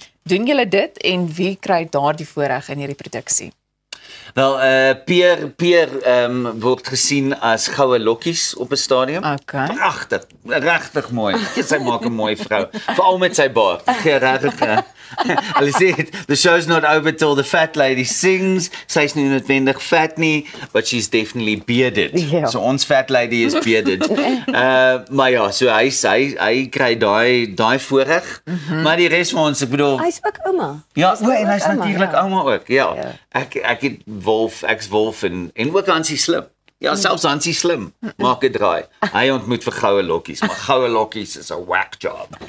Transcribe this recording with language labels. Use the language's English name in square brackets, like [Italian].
[Afrikaans] Doen julle dit en wie kry daardie voorreg in hierdie produksie? Wel, Pierre word gesien as goue lokkies op 'n stadium. Okay. Pragtig, regtig mooi. Sy maak 'n mooi vrou, veral met sy baard. Regtig. Hulle sê [English] the show's not over till the fat lady sings. [Afrikaans] Sy's nie noodwendig fat nie, [English] but she's definitely bearded. [Afrikaans] Ja. So ons [English] fat lady [Afrikaans] is [English] bearded. [Afrikaans] Maar ja, so hy kry daai voorreg. Maar die res van ons, ek bedoel, Hy's ook ouma. ja, en hy's natuurlik ja. ouma ook. Ja. Ek het Wolf en ook Hansie Slim. Ja, selfs Hansie Slim maak 'n draai. Hy ontmoet vir goue lokkies, maar goue lokkies is 'n [English] whack job.